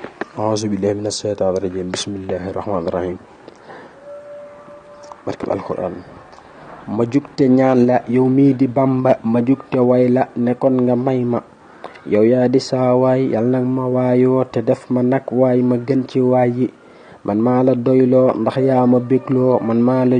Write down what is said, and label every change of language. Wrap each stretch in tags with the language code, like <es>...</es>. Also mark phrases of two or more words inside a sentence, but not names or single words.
<ar>أعوذ بالله من الشيطان الرجيم بسم الله الرحمن الرحيم</ar> <wo>barkeb alquran ma jugte ñaan la yow mi di Bamba ma jugte way la ne kon nga may ma yow yaa di saa waay yal nag ma waayoo te def ma nag waay ma gën ci waay yi man maa la doyloo ndax yaa ma bégloo man maa la</wo>